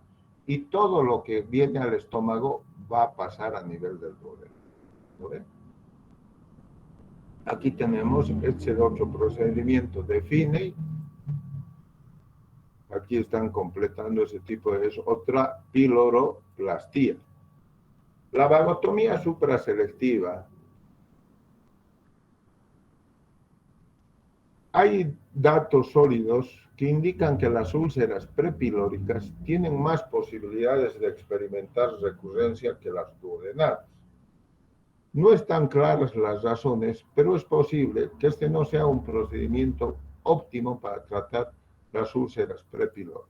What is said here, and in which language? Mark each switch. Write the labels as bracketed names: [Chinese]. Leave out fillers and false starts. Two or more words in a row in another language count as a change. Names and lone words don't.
[Spanish] Y todo lo que viene al estómago va a pasar a nivel del duodeno. ¿No ven? Aquí tenemos este otro procedimiento de Finney. Aquí están completando ese tipo de otra piloroplastia. La vagotomía supraselectiva. Hay datos sólidos que indican que las úlceras prepilóricas tienen más posibilidades de experimentar recurrencia que las duodenales. No están claras las razones, pero es posible que este no sea un procedimiento óptimo para tratar las úlceras prepilóricas.